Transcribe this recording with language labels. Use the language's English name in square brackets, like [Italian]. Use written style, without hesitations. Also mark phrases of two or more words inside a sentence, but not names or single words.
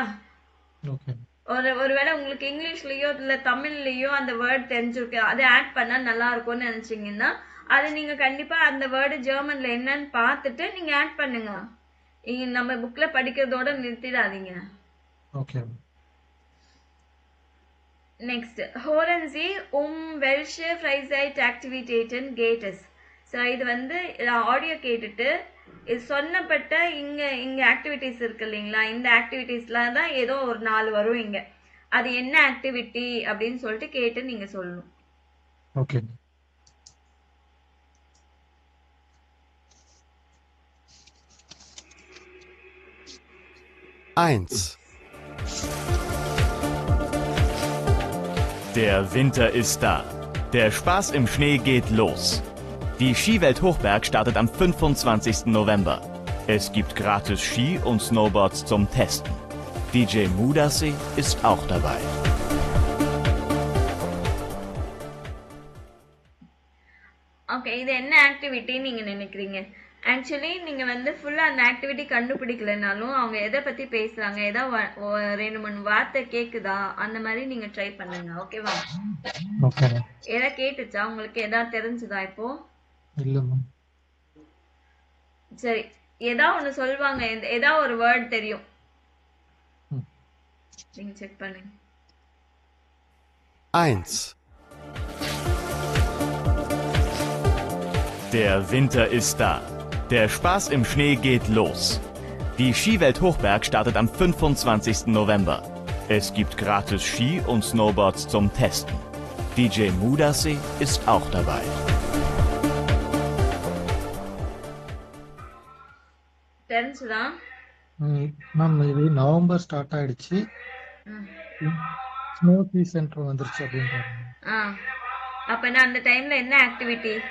[Tamil] ஒருவேளை உங்களுக்கு இங்கிலீஷ்லயோ இல்ல தமிழ்லயோ அந்த வேர்ட் தெரிஞ்சிருக்கு, அதை ஆட் பண்ணா நல்லா இருக்கும்னு நினைச்சீங்கன்னா அதை நீங்க கண்டிப்பா அந்த வேர்டு ஜெர்மன்ல என்னன்னு பார்த்துட்டு நீங்க ஆட் பண்ணுங்க. நம்ம புக்ல படிக்கிறதோட நிறுத்திடாதீங்க. ஓகே. நெக்ஸ்ட், [German] hören Sie welche Freizeitaktivitäten geht es? [Tamil] ஸோ இது வந்து ஆடியோ கேட்டுட்டு இது சொன்னப்பட்ட இங்க ஆக்டிவிட்டிஸ் இருக்கு இல்லைங்களா, இந்த ஆக்டிவிட்டிஸ்ல தான் ஏதோ ஒரு 4 வரும் இங்க. அது என்ன ஆக்டிவிட்டி அப்படின்னு சொல்லிட்டு கேட்டு நீங்க சொல்லணும். ஓகே. [German] Der Winter ist da. Der Spaß im Schnee geht los. Die Skiwelt Hochberg startet am 25. November. Es gibt gratis Ski und Snowboards zum Testen. DJ Mudasseh ist auch dabei. [Tamil] ஓகே, இது என்ன ஆக்டிவிட்டி நீங்க நினைக்கிறீங்க? ஆக்சுவலி நீங்க வந்து ஃபுல்லா அந்த ஆக்டிவிட்டி கண்டுபிடிக்கலனாலும் அவங்க எதை பத்தி பேசுறாங்க, ஏதாவது 2-3 வார்த்தை கேக்குதா அந்த மாதிரி நீங்க ட்ரை பண்ணுங்க. ஓகேவா? ஓகே. ஏதா கேட்டுச்சா உங்களுக்கு? ஏதாவது தெரிஞ்சுதா இப்போ? இல்ல மேம். சரி, ஏதாவது ஒண்ணு சொல்வாங்க, ஏதாவது ஒரு வேர்ட் தெரியும், நீங்க செக் பண்ணுங்க. 1. [German] Der Winter ist da. Der Spaß im Schnee geht los. Die Skiwelt Hochberg startet am 25. November. Es gibt gratis Ski und Snowboards zum Testen. DJ Mudasseh ist auch dabei. [Tamil] தெரிஞ்சுதா? மேம் இது [English] November start [Tamil] ஆயிடுச்சு, [English] snow season [Tamil] வந்துருச்சு அப்படின்றாங்க. அப்பனா அந்த டைம்ல என்ன ஆக்டிவிட்டி?